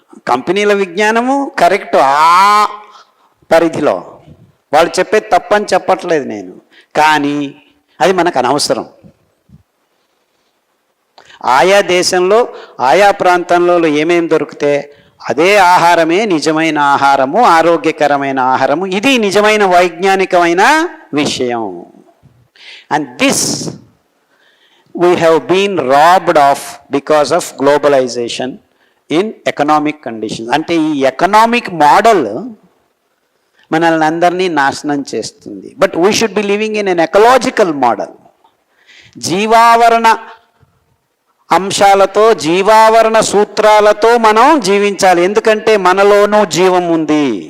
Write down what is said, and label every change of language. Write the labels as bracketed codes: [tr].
[te] కంపెనీల విజ్ఞానము కరెక్ట్ ఆ పరిధిలో, వాళ్ళు చెప్పేది తప్పని చెప్పట్లేదు నేను, కానీ అది మనకు అనవసరం. ఆయా దేశంలో ఆయా ప్రాంతంలో ఏమేమి దొరికితే అదే ఆహారమే నిజమైన ఆహారము, ఆరోగ్యకరమైన ఆహారము. ఇది నిజమైన వైజ్ఞానికమైన విషయం. [en] And this we have been robbed of because of globalization in economic conditions. [te] అంటే ఈ ఎకనామిక్ మోడల్ మనల్ని అందరినీ నాశనం చేస్తుంది. [en] But we should be living in an ecological model. [te] జీవావరణ అంశాలతో, జీవావరణ సూత్రాలతో మనం జీవించాలి. ఎందుకంటే మనలోనూ జీవం ఉంది.